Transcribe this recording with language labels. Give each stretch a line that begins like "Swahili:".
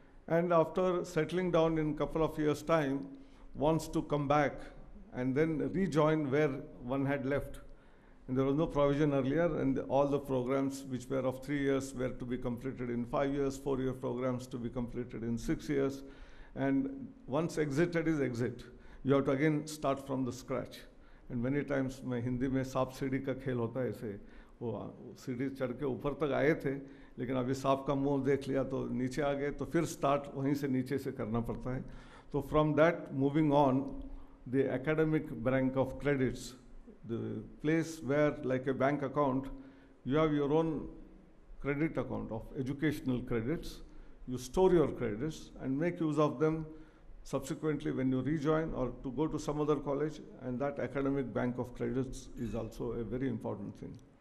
English: And after settling down in a couple of years' time, wants to come back and then rejoin where one had left. And there was no provision earlier, and all the programs which were of 3 years were to be completed in 5 years, 4-year programs to be completed in 6 years. And once exited is exit. You have to again start from the scratch. And many times
Hindi: मैं हिंदी में सांप सीढ़ी का खेल होता है ऐसे, वो सीढ़ी चढ़ के ऊपर तक आए थे, लेकिन अभी सांप का मुंह देख लिया तो नीचे आ गए, तो फिर स्टार्ट वहीं से नीचे से करना पड़ता है.
English: तो from that moving on, the academic bank of credits, the place where like a bank account, you have your own credit account of educational credits, you store your credits and make use of them subsequently when you rejoin or to go to some other college, and that academic bank of credits is also a very important thing.